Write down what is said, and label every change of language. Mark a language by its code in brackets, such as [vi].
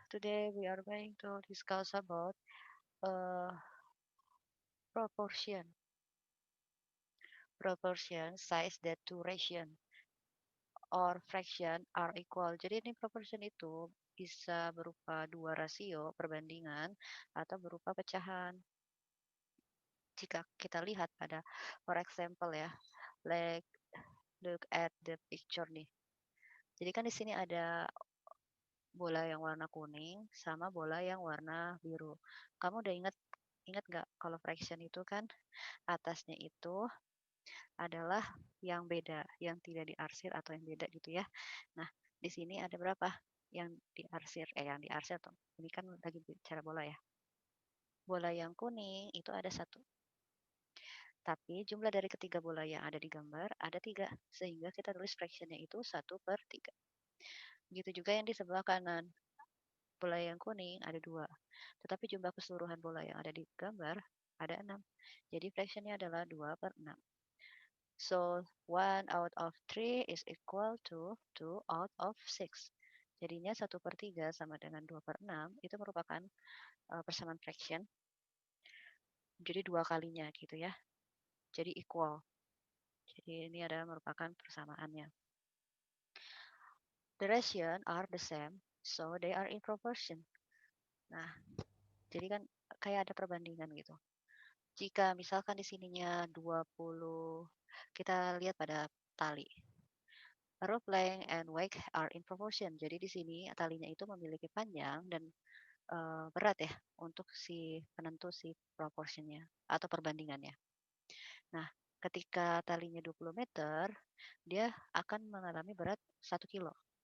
[en] Today we are going to discuss about uh, proportion. Proportion size that two ration or fraction are equal. [id] Jadi ini proportion itu bisa berupa dua rasio perbandingan atau berupa pecahan. Jika kita lihat pada [en] for example ya, like look at the picture nih. [id] Jadi kan di sini ada bola yang warna kuning sama bola yang warna biru. Kamu udah ingat nggak kalau fraction itu kan atasnya itu adalah yang beda, yang tidak diarsir atau yang beda gitu ya. Nah, di sini ada berapa yang diarsir? Yang diarsir tuh. Ini kan lagi bicara bola ya. Bola yang kuning itu ada satu. Tapi jumlah dari ketiga bola yang ada di gambar ada tiga. Sehingga kita tulis fractionnya itu 1/3. Begitu juga yang di sebelah kanan. Bola yang kuning ada dua. Tetapi jumlah keseluruhan bola yang ada di gambar ada 6. Jadi fractionnya adalah 2/6. [en] So 1 out of 3 is equal to 2 out of 6. [id] Jadinya 1/3 sama dengan 2/6 itu merupakan persamaan fraction. Jadi dua kalinya gitu ya. Jadi equal. Jadi ini adalah merupakan persamaannya. [en] The ratio are the same, so they are in proportion. [id] Nah, jadi kan kayak ada perbandingan gitu. Jika misalkan di sininya 20, kita lihat pada tali. [en] Rope length and weight are in proportion. [id] Jadi di sini talinya itu memiliki panjang dan berat ya untuk si penentu si proportionnya atau perbandingannya. Nah, ketika talinya 20 meter, dia akan mengalami berat 1 kilo.